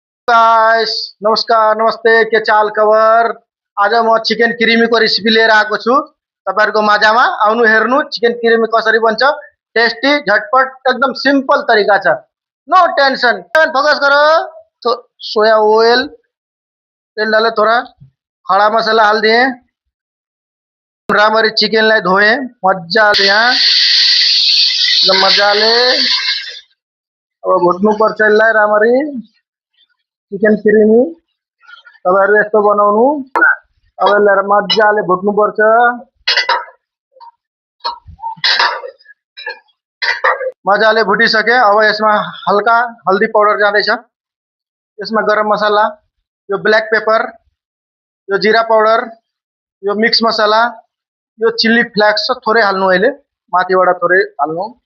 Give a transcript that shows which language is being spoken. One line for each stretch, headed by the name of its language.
Nepali: Guys नमस्कार नमस्ते के चाल खबर। आज म चिकन क्रीमी को रेसिपी लिएर आएको छु तपाईहरुको माझामा। आउनु हेर्नु चिकन क्रीमी कसरी बन्छ। टेस्टी झटपट एकदम सिंपल तरिका छ।
Hindi: No tension. फोकस करो। तो सोया ऑयल तेल डाले थोड़ा, खड़ा मसाला हाल दिए,
Nepali: रामरी चिकन लाई धोए मजाले यहाँ एकदम मजाले अब घुट्नु पर्छ यसलाई रामरी चिकन क्रीमी। तपाईहरु यस्तो बनाउनु। अब यसलाई मजाले भुट्नु पर्छ। मजाले भुटिसके अब यसमा हल्का हल्दी पाउडर जाँदैछ, यसमा गरम मसाला, यो ब्ल्याक पेपर, यो जीरा पाउडर, यो मिक्स मसाला, यो चिल्ली फ्लेक्स थोरै हाल्नु, अहिले माथिबाट थोरै हाल्नु।